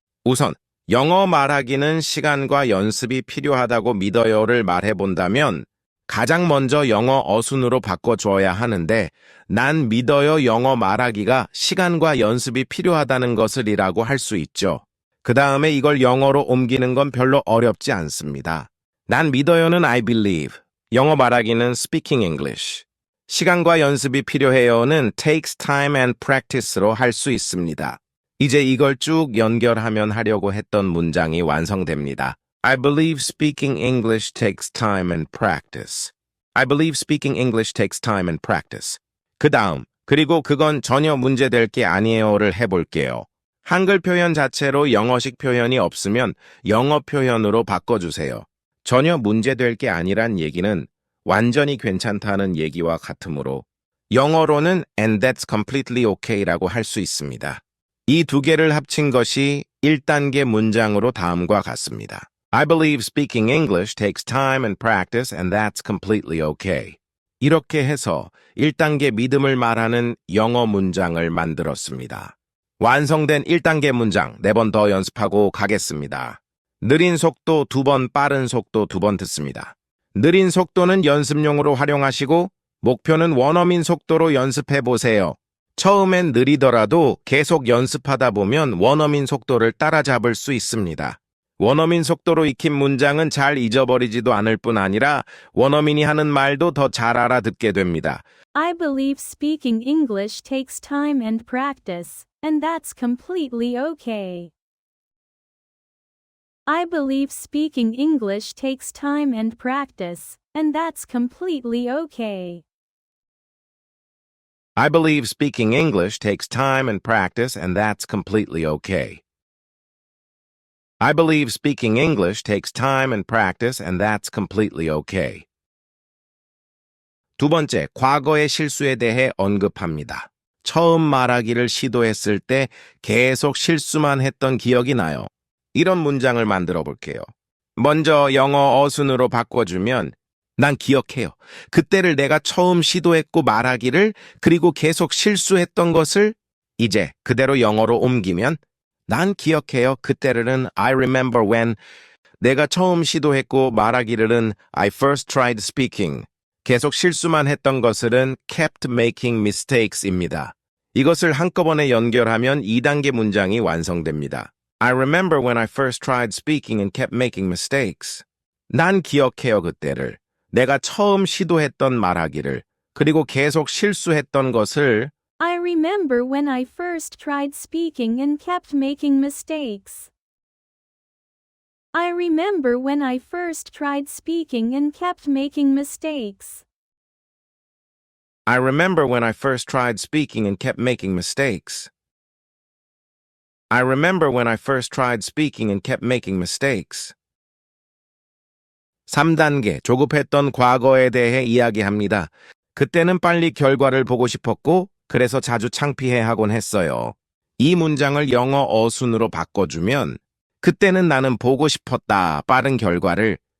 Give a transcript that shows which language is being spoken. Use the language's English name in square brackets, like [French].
[Korean] 우선 영어 말하기는 시간과 연습이 필요하다고 믿어요를 말해본다면 가장 먼저 영어 어순으로 바꿔줘야 하는데 난 믿어요 영어 말하기가 시간과 연습이 필요하다는 것을이라고 할 수 있죠. 그 다음에 이걸 영어로 옮기는 건 별로 어렵지 않습니다. 난 믿어요는 [English] I believe, [Korean] 영어 말하기는 [English] speaking English. [Korean] 시간과 연습이 필요해요는 [English] takes time and practice [Korean] 로 할 수 있습니다. 이제 이걸 쭉 연결하면 하려고 했던 문장이 완성됩니다. [English] I believe speaking English takes time and practice. I believe speaking English takes time and practice. [Korean] 그 다음, 그리고 그건 전혀 문제될 게 아니에요를 해볼게요. 한글 표현 자체로 영어식 표현이 없으면 영어 표현으로 바꿔주세요. 전혀 문제될 게 아니란 얘기는 완전히 괜찮다는 얘기와 같으므로 영어로는 [English] and that's completely okay [Korean] 라고 할 수 있습니다. 이 두 개를 합친 것이 1단계 문장으로 다음과 같습니다. [English] I believe speaking English takes time and practice and that's completely okay. [Korean] 이렇게 해서 1단계 믿음을 말하는 영어 문장을 만들었습니다. 완성된 1단계 문장 4번 더 연습하고 가겠습니다. 느린 속도 2번, 빠른 속도 2번 듣습니다. 느린 속도는 연습용으로 활용하시고 목표는 원어민 속도로 연습해 보세요. 처음엔 느리더라도 계속 연습하다 보면 원어민 속도를 따라잡을 수 있습니다. 원어민 속도로 익힌 문장은 잘 잊어버리지도 않을 뿐 아니라 원어민이 하는 말도 더 잘 알아듣게 됩니다. [English] I believe speaking English takes time and practice, and that's completely okay. I believe speaking English takes time and practice, and that's completely okay. I believe speaking English takes time and practice and that's completely okay. I believe speaking English takes time and practice and that's completely okay. [Korean] 두 번째, 과거의 실수에 대해 언급합니다. 처음 말하기를 시도했을 때 계속 실수만 했던 기억이 나요. 이런 문장을 만들어 볼게요. 먼저 영어 어순으로 바꿔주면 난 기억해요. 그때를 내가 처음 시도했고 말하기를 그리고 계속 실수했던 것을 이제 그대로 영어로 옮기면 난 기억해요. 그때는 [English] I remember when [Korean] 내가 처음 시도했고 말하기를은 [English] I first tried speaking. [Korean] 계속 실수만 했던 것을은 [English] kept making mistakes [Korean] 입니다. 이것을 한꺼번에 연결하면 2단계 문장이 완성됩니다. [English] I remember when I first tried speaking and kept making mistakes. [Korean] 난 기억해요. 그때를. 내가 처음 시도했던 말하기를 그리고 계속 실수했던 것을 [English] I remember when I first tried speaking and kept making mistakes. I remember when I first tried speaking and kept making mistakes. I remember when I first tried speaking and kept making mistakes. I remember when I first tried speaking and kept making mistakes. [Korean] 3단계, 조급했던 과거에 대해 이야기합니다. 그때는 빨리 결과를 보고 싶었고, 그래서 자주 창피해하곤 했어요. 이 문장을 영어 어순으로 바꿔주면, 그때는 나는 보고 싶었다, 빠른 결과를.